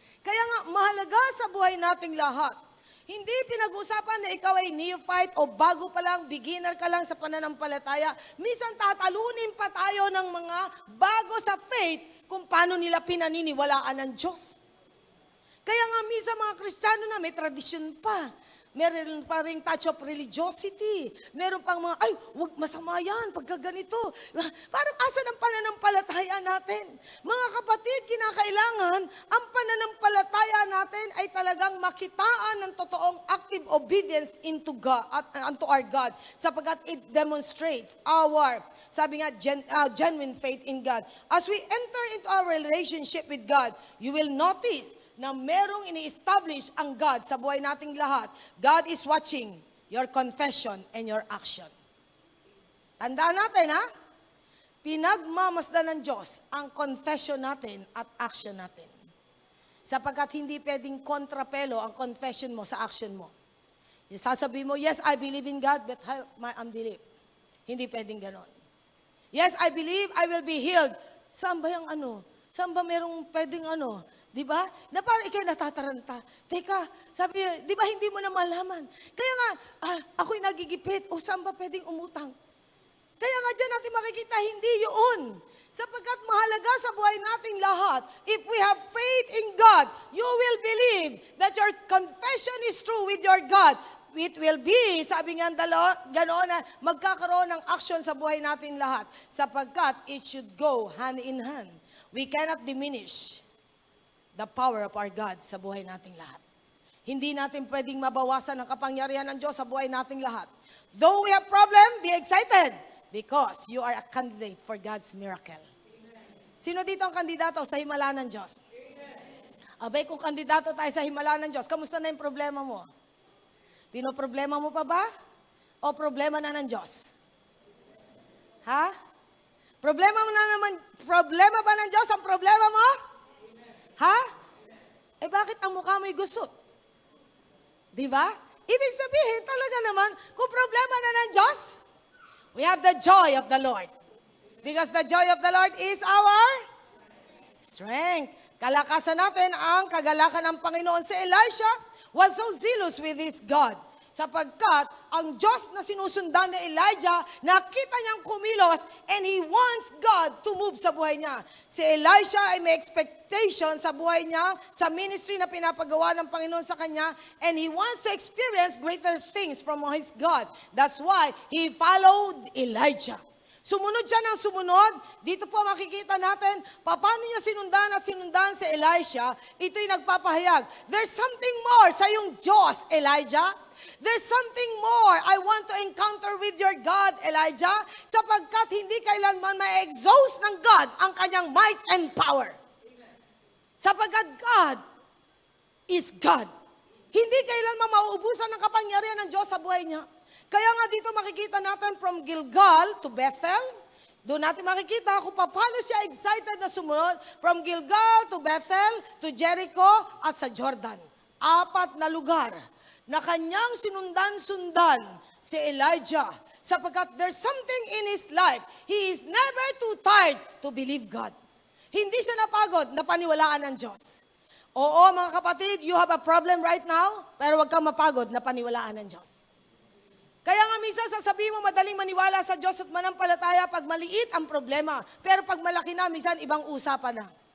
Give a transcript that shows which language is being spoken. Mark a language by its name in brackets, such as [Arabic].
[Filipino] Kaya nga, mahalaga sa buhay nating lahat. Hindi pinag-usapan na ikaw ay neophyte o bago pa lang, beginner ka lang sa pananampalataya. Minsan tatalunin pa tayo ng mga bago sa faith kung paano nila pinaniniwalaan ng Diyos. Kaya nga minsan mga Kristiyano na may tradisyon pa. Meron pa rin [English] touch of religiosity. [Filipino] Meron pang mga, ay, wag masama yan, pagka ganito. Parang asan ang pananampalataya natin? Mga kapatid, kinakailangan, ang pananampalataya natin ay talagang makitaan ng totoong [English] active obedience into God, unto our God. Sapagkat it demonstrates our, [Filipino] sabi nga, [English] genuine faith in God. As we enter into our relationship with God, you will notice [Filipino] na merong ini-establish ang God sa buhay nating lahat. [English] God is watching your confession and your action. [Filipino] Tandaan natin, ha? Pinagmamasdan ng Diyos ang confession natin at action natin. Sapagkat hindi pwedeng kontrapelo ang confession mo sa action mo. Sasabihin mo, [English] yes, I believe in God, but help my unbelief. [Filipino] Hindi pwedeng ganon. [English] Yes, I believe I will be healed. [Filipino] Saan ba yung ano? Saan ba merong pwedeng ano? Di ba? Na parang ikay natataranta. Teka, sabi niya, di ba hindi mo na malaman? Kaya nga, ako'y nagigipit. O saan ba pwedeng umutang? Kaya nga dyan natin makikita, hindi yun. Sapagkat mahalaga sa buhay nating lahat, [English] if we have faith in God, you will believe that your confession is true with your God. It will be, [Filipino] sabi nga ganoon na magkakaroon ng action sa buhay natin lahat. [English] Sapagkat it should go hand in hand. We cannot diminish the power of our God [Filipino] sa buhay nating lahat. Hindi natin pwedeng mabawasan ang kapangyarihan ng Diyos sa buhay nating lahat. [English] Though we have problem, be excited because you are a candidate for God's miracle. Amen. [Filipino] Sino dito ang kandidato sa himala ng Diyos? Amen. Abay, kung kandidato tayo sa himala ng Diyos, kamusta na yung problema mo? Pinoproblema mo pa ba? O problema na ng Diyos? Ha? Problema ba ng Diyos ang problema mo? Ha? Eh bakit ang mukha mo'y gusot? Di ba? Ibig sabihin talaga naman, kung problema na ng Diyos, [English] we have the joy of the Lord. Because the joy of the Lord is our strength. [Filipino] Kalakasan natin ang kagalakan ng Panginoon. [English] Si Elisha was so zealous with his God. [Filipino] Sapagkat ang Diyos na sinusundan ni Elijah, nakita niyang kumilos [English] and he wants God to move [Filipino] sa buhay niya. Si Elisha ay may expectation sa buhay niya, sa ministry na pinapagawa ng Panginoon sa kanya, [English] and he wants to experience greater things from his God. That's why he followed Elijah. [Filipino] Sumunod siya ng sumunod. Dito po makikita natin, paano niya sinundan si Elisha, ito'y nagpapahayag. [English] There's something more [Filipino] sa iyong Diyos, [English] Elijah. There's something more I want to encounter with your God, Elijah, [Filipino] sapagkat hindi kailanman ma-exhaust ng God ang kanyang [English] might and power. Amen. Sapagkat God is God. [Filipino] Hindi kailanman mauubusan ng kapangyarihan ng Diyos sa buhay niya. Kaya nga dito makikita natin [English] from Gilgal to Bethel. [Filipino] Doon natin makikita kung paano siya excited na sumunod [English] from Gilgal to Bethel, to Jericho at sa Jordan. [Filipino] 4 na lugar na kanyang sinundan-sundan si Elijah. [English] Sapagkat there's something in his life. He is never too tired to believe God. [Filipino] Hindi siya napagod na paniwalaan ng Diyos. Oo, mga kapatid, [English] you have a problem right now, [Filipino] pero huwag kang mapagod na paniwalaan ng Diyos. Kaya nga minsan sasabihin mo madaling maniwala sa Diyos at manampalataya pag maliit ang problema. Pero pag malaki na, minsan ibang usapan na.